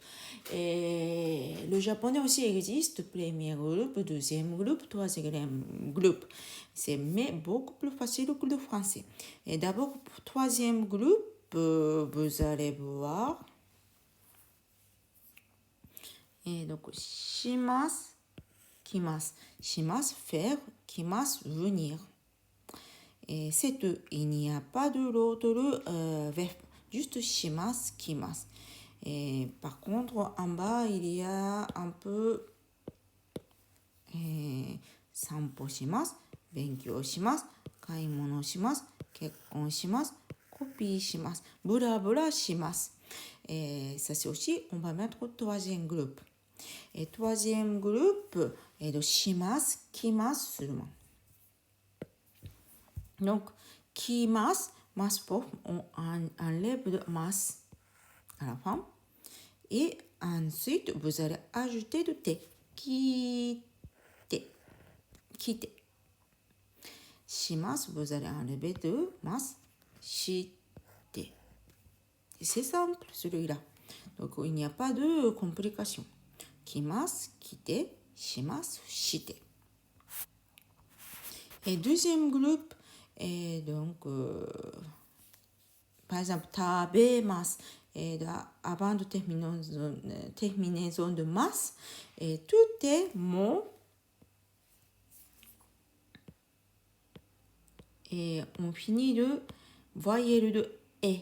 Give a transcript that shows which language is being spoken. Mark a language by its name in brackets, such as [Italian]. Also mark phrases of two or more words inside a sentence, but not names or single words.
[French] Et le japonais aussi existe, premier groupe, deuxième groupe, troisième groupe. C'est mais beaucoup plus facile que le français. Et d'abord, pour troisième groupe, vous allez voir. Et donc, [Japanese] します、きます. [French] Shimasu, faire, kimasu, venir. Et c'est tout. Il n'y a pas de l'autre verbe. Juste [Japanese] します、きます. [French] Et par contre, en bas, il y a un peu [Japanese] 散歩します、勉強します、買い物します、結婚します、コピーします、ぶらぶらします. [French] Et ça, c'est aussi, on va mettre au troisième groupe. Et troisième groupe, et de [Japanese] します、きます [French] seulement. Donc, kimasu, masse forme, on enlève le masse à la fin. Et ensuite, vous allez ajouter le T. Kite. Shimasu, vous allez enlever de masse. Shite. C'est simple, celui-là. Donc, il n'y a pas de complication. [Japanese] きます、きて、します、して. [French] Et deuxième groupe, et donc, par exemple, tabemasu. Et avant de terminaison de masse, et tout est mot. Et on finit de voyelle de E.